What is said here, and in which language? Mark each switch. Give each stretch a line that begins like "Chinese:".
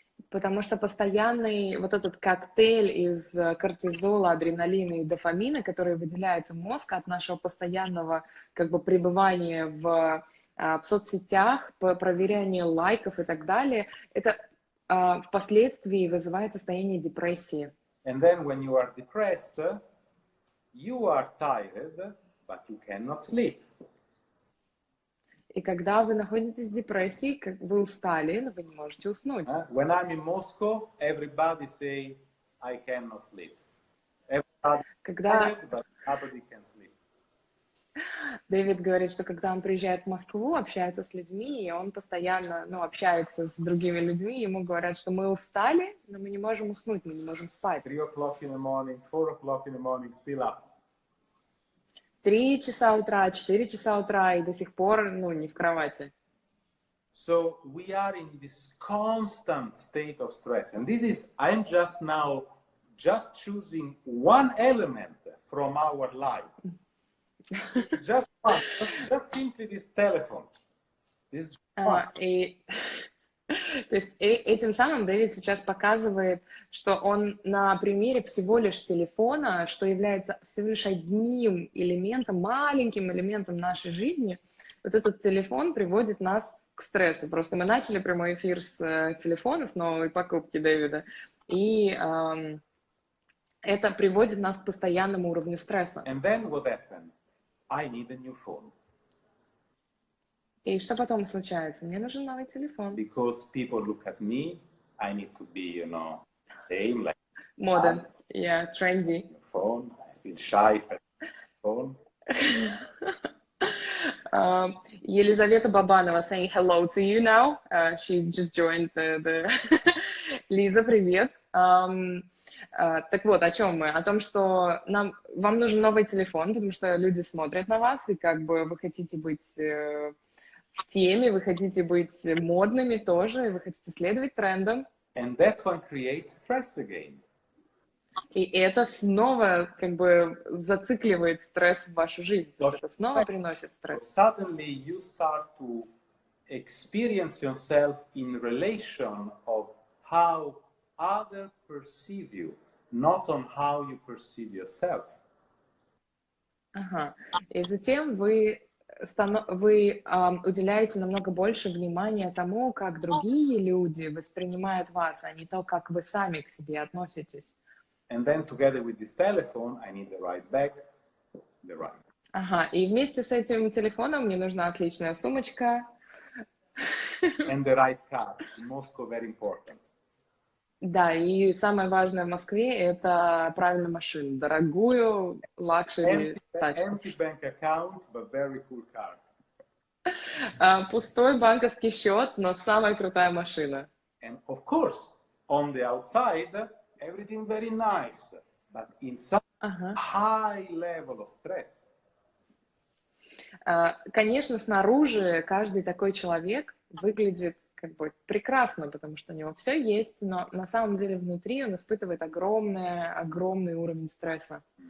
Russian: Потому что постоянный вот этот коктейль из кортизола, адреналина и дофамина, который выделяется в мозг от нашего постоянного как бы пребывания в соцсетях, по проверянию лайков и так далее, это впоследствии вызывает состояние депрессии.
English: And then when you are depressed, you are tired, but you cannot sleep.
Russian: И когда вы находитесь в депрессии, вы устали, но вы не можете уснуть.
English: When I'm in Moscow, everybody say, I cannot sleep. Everybody
Russian: Когда
English: tired, but nobody can sleep.
Russian: Дэвид говорит, что когда он приезжает в Москву, общается с людьми, и он постоянно, общается с другими людьми, ему говорят, что мы устали, но мы не можем уснуть, мы не можем спать.
English: 3 o'clock in the morning, 4 o'clock in the morning, still up.
Russian: 3 часа утра, 4 часа утра, и до сих пор, не в кровати.
English: So we are in this constant state of stress. And this is, I'm just now choosing one element from our life. Just one, just simply this telephone. This one.
Russian: То есть этим самым Дэвид сейчас показывает, что он на примере всего лишь телефона, что является всего лишь одним элементом, маленьким элементом нашей жизни, вот этот телефон приводит нас к стрессу. Просто мы начали прямой эфир с телефона, с новой покупки Дэвида, и это приводит нас к постоянному уровню стресса.
English: And then what happened? I need a new phone.
Russian: И что потом случается? Мне нужен новый телефон.
English: Because people look at me, I need to be, same like Modern, yeah, trendy. phone. I feel shy for phone. Елизавета Бабанова saying hello to you now. She just joined the...
Russian: Лиза, привет. Так вот, о чем мы? О том, что вам нужен новый телефон, потому что люди смотрят на вас, и как бы вы хотите быть в теме, вы хотите быть модными тоже, и вы хотите следовать трендам.
English: And that one creates stress again.
Russian: И это снова как бы зацикливает стресс в вашу жизнь. То есть это снова приносит стресс.
English: Suddenly you start to experience yourself in relation of how others perceive you, not on how you perceive yourself.
Russian: Ага. И затем вы вы уделяете намного больше внимания тому, как другие люди воспринимают вас, а не то, как вы сами к себе относитесь.
English: And then together with this telephone, I need the right bag, the right.
Russian: Ага, и вместе с этим телефоном мне нужна отличная сумочка.
English: And the right car. In Moscow, very important.
Russian: Да, и самое важное в Москве – это правильная машина, дорогую лакшери тачку.
English: Empty bank account, but very cool car.
Russian: Пустой банковский счет, но самая крутая машина.
English: And of course, on the outside, everything very nice, but inside, high level of stress.
Russian: Конечно, снаружи каждый такой человек выглядит как бы прекрасно, потому что у него все есть, но на самом деле внутри он испытывает огромный уровень стресса.